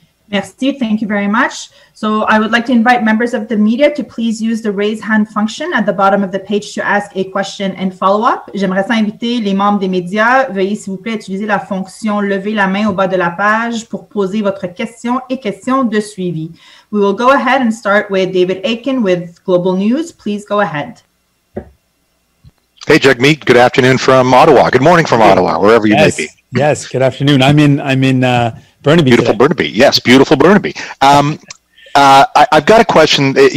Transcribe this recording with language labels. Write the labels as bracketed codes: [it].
[en] Merci, thank you very much. So I would like to invite members of the media to please use the raise hand function at the bottom of the page to ask a question and follow up. [fr] J'aimerais ça inviter les membres des médias. Veuillez s'il vous plaît utiliser la fonction lever la main au bas de la page pour poser votre question et question de suivi. [en] We will go ahead and start with David Aiken with Global News. Please go ahead. Hey, Jagmeet. Good afternoon from Ottawa. Good morning from Ottawa, wherever you may be. Yes. Good afternoon. I'm in Burnaby. Beautiful today. Burnaby. Yes, beautiful Burnaby. I've got a question.